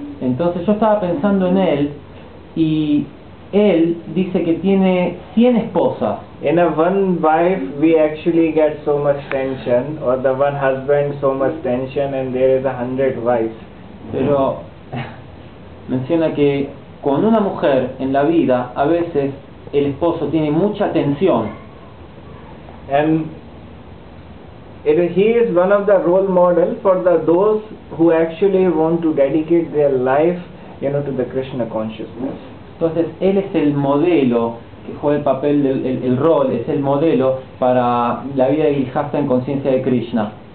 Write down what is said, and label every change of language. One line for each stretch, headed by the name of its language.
Spanish: Entonces yo estaba pensando en él y él dice que tiene 100 esposas.
English: In a one wife we actually get so much tension, or the one husband so much tension, and there is 100 wives.
Spanish: Pero menciona que con una mujer en la vida a veces el esposo tiene mucha tensión.
English: And he is one of the role model for those who actually want to dedicate their life, to the Krishna consciousness.
Spanish: Entonces él es el modelo que juega el papel el rol, es el modelo para la vida de grihastha en conciencia de Krishna.